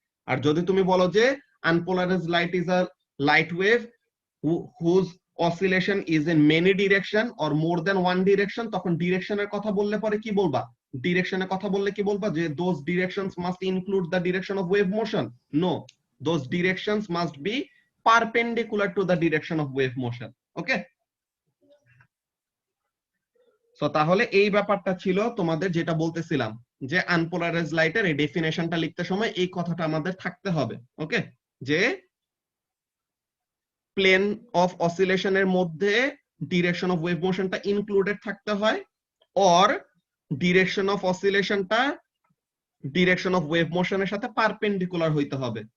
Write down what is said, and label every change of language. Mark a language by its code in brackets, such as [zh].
[bn] আর যদি তুমি বলো যে [en] unpolarised light is a light wave whose oscillation is in many direction or more than one direction, [bn] তখন ডিরেকশনের কথা বললে পরে কি বলবা? ডিরেকশনের কথা বললে কি বলবা? যে [en] Those directions must include the direction of wave motion? No, those directions must be perpendicular to the direction of wave motion. Okay? [bn] So তাহলে এই ব্যাপারটা ছিল তোমাদের, যেটা বলতেছিলাম যে আনপোলারাইজ লাইটের এই ডেফিনেশনটা লিখতে সময় এই কথাটা আমাদের থাকতে হবে। ওকে? যে প্লেন অফ অসিলেশনের মধ্যে ডিরেকশন অফ ওয়েভ মোশনটা ইনক্লুডেড থাকতে হয়, or direction of অসিলেশনটা direction of wave মোশনের সাথে পারপেন্ডিকুলার হইতে হবে।